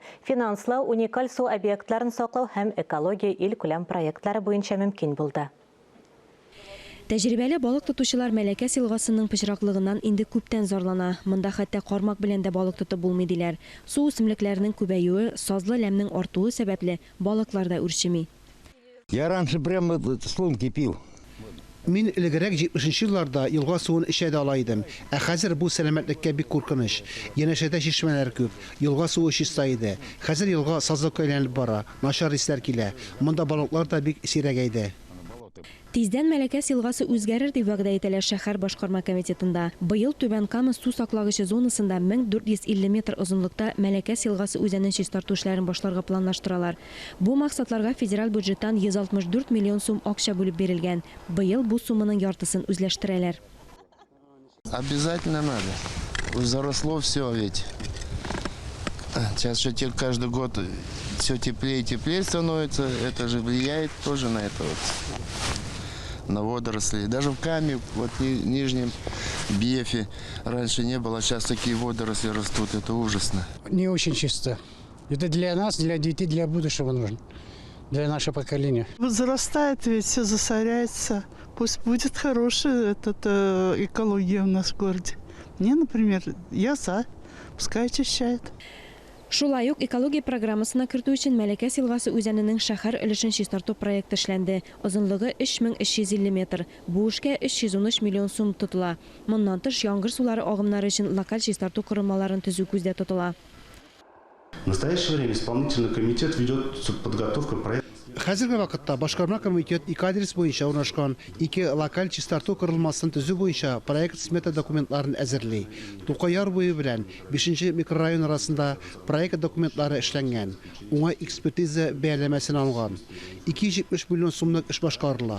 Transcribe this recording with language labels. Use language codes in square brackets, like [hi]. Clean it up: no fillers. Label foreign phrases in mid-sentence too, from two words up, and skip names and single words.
[tt] Финанслау, уникаль су объектларын саклау һәм экология ил-күләм проектлары буенча мөмкин булды. Тәҗрибәле балык тотучылар Мәләкәс елгасының пычраклыгыннан инде күптән зарлана. Монда хәтта кармак белән дә балык тотып булмый диләр. Су үсемлекләренең күбәюе, сазлы ләмнең артуы сәбәпле балыклар да үрчеми. [ru] Я раньше прямо слунки пил. [tt] Мин элегрәк 70-нче елларда елга суын эчә дә ала идем. Ә хәзер бу сәламәтлеккә бик куркыныч. Янәшәдә чишмәләр күп, елга суы чиста иде. Хәзер елга сазлыкка әйләнеп бара, начар исләр килә. Монда балыклар да бик сирәгәйде. Тиздән Мәләкәс елгасы үзгәрер дип вәгъдә ителә шәһәр башкарма комитетында. Быел Түбән Кама су саклагычы зонасында 1450 метр озынлыкта Мәләкәс елгасы үзәнен чистарту эшләрен башларга планлаштыралар. Бу максатларга федераль бюджеттан 164 миллион сум акча бүлеп бирелгән. Быел бу сумманың яртысын үзләштерәләр. [ru] Обязательно надо. Заросло все ведь. Сейчас же каждый год все теплее и теплее становится. Это же влияет тоже на это вот. На водоросли. Даже в Каме, вот в Нижнем Бефе раньше не было, сейчас такие водоросли растут, это ужасно. Не очень чисто. Это для нас, для детей, для будущего нужно, для нашего поколения. Возрастает ведь, все засоряется. Пусть будет хорошая экология у нас в городе. Мне, например, я за, пускай очищает. [tt] Шулай ук экология программасына кертү өчен Мәләкәс елгасы үзәненең шәһәр өлешен чистарту проекты эшләнде. Озынлыгы 3350 метр. Бу эшкә 313 миллион сум тотыла. Моннан тыш яңгыр сулары агымнары өчен локаль чистарту корылмаларын төзү күздә тотыла. [ru] В настоящее время исполнительный комитет ведет подготовку проекта. [tt] Хәзерге вакытта башкарма комитет 2 адрес буенча урнашкан 2 локаль чистарту корылмасын төзү буенча проект смета документларын әзерли. Тукай буе белән 5-нче микрорайон арасында проект документлары эшләнгән. Уңай экспертиза бәяләмәсен алган. 270 миллион сумлык эш башкарыла.